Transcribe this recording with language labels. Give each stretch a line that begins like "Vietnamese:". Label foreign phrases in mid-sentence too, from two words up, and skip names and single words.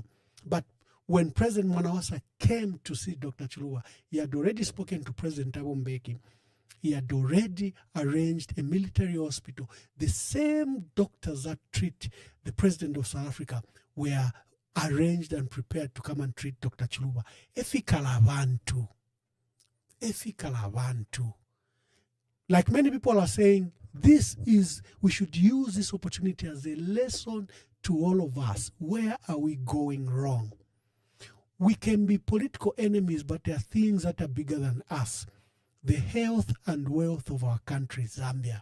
English: But when President Mwanawasa came to see Dr. Chiluba, he had already spoken to President Thabo Mbeki. He had already arranged a military hospital. The same doctors that treat the President of South Africa were arranged and prepared to come and treat Dr.
Bemba: Chiluba. Efikala abantu.
English: Like many people are saying, we should use this opportunity as a lesson to all of us. Where are we going wrong? We can be political enemies, but there are things that are bigger than us. The health and wealth of our country, Zambia.